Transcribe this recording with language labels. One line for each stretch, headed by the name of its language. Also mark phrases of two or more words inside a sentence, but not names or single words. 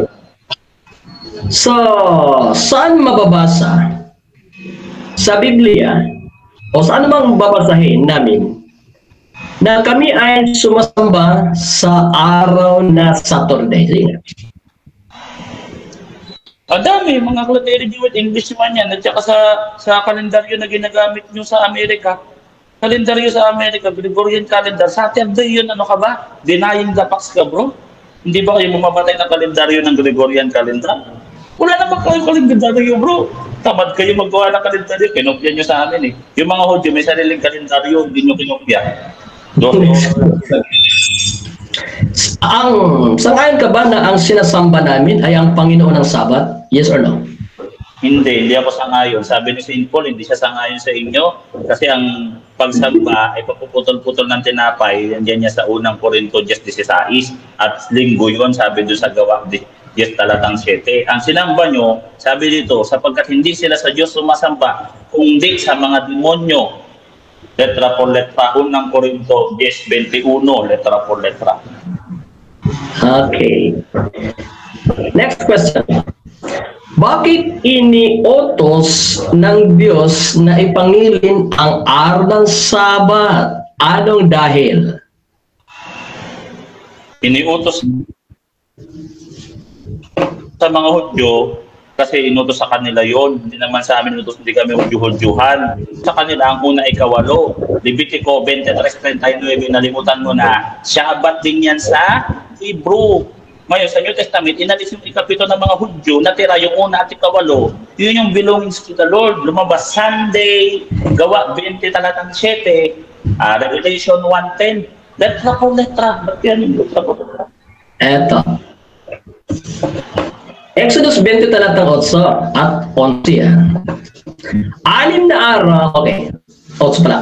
Filipino: So, saan mababasa sa Biblia o saan mang babasahin namin na kami ay sumasamba sa araw na Saturday? Ang dami, mga clergy English man yan, at saka sa kalendaryo na ginagamit nyo sa Amerika. Kalendaryo sa Amerika, Gregorian calendar, Saturday yun, ano ka ba?
English: Denying the facts
Filipino: ka, bro? Hindi ba kayo mamamatay ng kalendaryo ng Gregorian calendar? Wala naman kayong kalendaryo, bro. Tamad kayo magawa ng kalendaryo. Kinopya nyo sa amin eh. Yung mga Hudyo, may sariling kalendaryo, hindi nyo kinopya. Sangayon ka ba na ang sinasamba namin ay ang Panginoon ng Sabat?
English: Yes or no?
Filipino: Hindi ako sangayon. Sabi ni St. Paul, hindi siya sangayon sa inyo. Kasi ang pagsamba ay papuputol-putol ng tinapay. Yan niya sa unang Corinto 10:16. At linggo yun, sabi doon sa gawa 10 talatang 7. Ang sinamba nyo, sabi dito, sapagkat hindi sila sa Diyos sumasamba, kundi sa mga demonyo.
Spanish: Letra por letra, unang Corinto 10:21, letra por letra.
English: Okay. Next question.
Filipino: Bakit iniutos ng Diyos na ipangilin ang araw ng Sabat? Anong dahil? Iniutos sa mga Hudyo kasi inutos sa kanila yon. Hindi naman sa amin inutos, hindi kami Hudyo-Hudyuhan. Sa kanila ang una ay 8. Levitico 23:39, nalimutan mo na. Shabbat din yan sa Hebrew. Ngayon, sa New Testament, inalis yung 7 ng mga Hudyo, natira yung una at 8. Yun yung
English: belongings to the Lord.
Filipino: Lumabas Sunday, gawa 20 talatang 7, Revelation 1:10.
Spanish: Letra po letra.
Filipino: Ba't yan yung letra po letra? Eto. Exodus 20 talatang 8 at 11. 6 na araw, okay. 8 pala.